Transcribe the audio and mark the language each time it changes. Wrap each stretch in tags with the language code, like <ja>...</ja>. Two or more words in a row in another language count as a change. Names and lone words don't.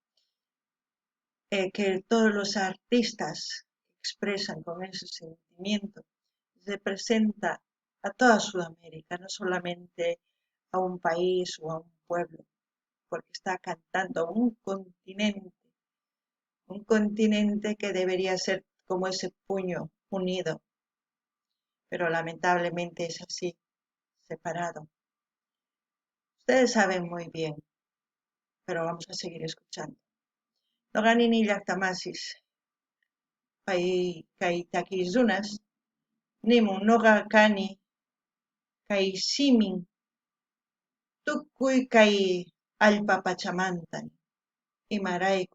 <es>que todos los artistas expresan con ese sentimiento, representa a toda Sudamérica, no solamente a un país o a un pueblo, porque está cantando a un continente que debería ser como ese puño unido, pero lamentablemente es así, separado. Ustedes saben muy bien, pero vamos a seguir escuchando.</es> <qu>Noqanini llaqtamasis, kay takiy runas, nimun noqa kani kay simin tukuy kay allpa pachamanta imarayku.</qu>